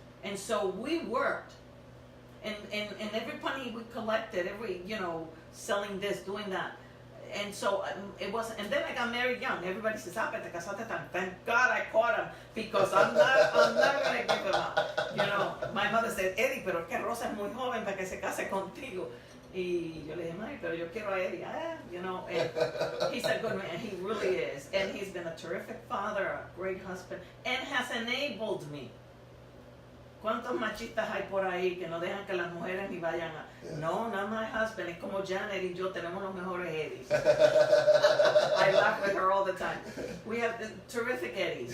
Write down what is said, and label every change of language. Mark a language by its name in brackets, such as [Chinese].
[English] And so we worked. And every penny we collected, every, selling this, doing that. And so it wasn't, and then I got married young. Everybody says, [Spanish] te casaste tan. [English] Thank God I caught him because I'm not going to give him up. My mother said, [Spanish] Eddie, pero es que Rosa es muy joven para que se case contigo. Y yo le dije, Mari, pero yo quiero a Eddie. [English] And he's a good man, he really is. And he's been a terrific father, a great husband, and has enabled me. [Spanish] ¿Cuántos machistas hay por ahí que no dejan que las mujeres ni vayan a... [English] Yeah. No, not my husband. [Spanish] Es como Janet y yo tenemos los mejores Eddies. [English] I laugh with her all the time. We have the terrific Eddies.